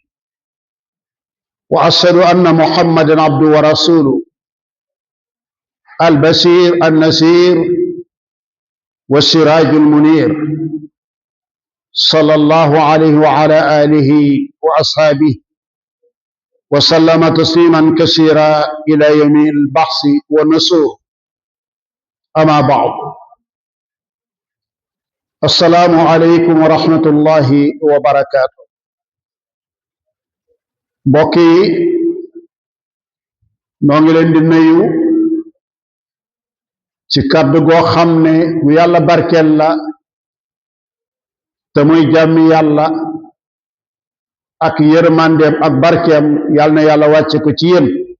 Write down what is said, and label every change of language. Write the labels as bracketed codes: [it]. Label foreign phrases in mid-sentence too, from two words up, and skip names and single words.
[ar] وأشهد أن محمدا عبده ورسوله، البشير النذير والسراج المنير، صلى الله عليه وعلى آله وأصحابه وسلم تسليما كثيرا إلى يوم البعث والنشور. أما بعد، السلام عليكم ورحمة الله وبركاته. [wo] mbokk yi noo ngi leen di nuyu ci kàddu goo xam ne bu yàlla barkeel la te muy jàmmi yàlla ak yërmandeem ak barkeem yàlla na yàlla wàcce ko ci yéen.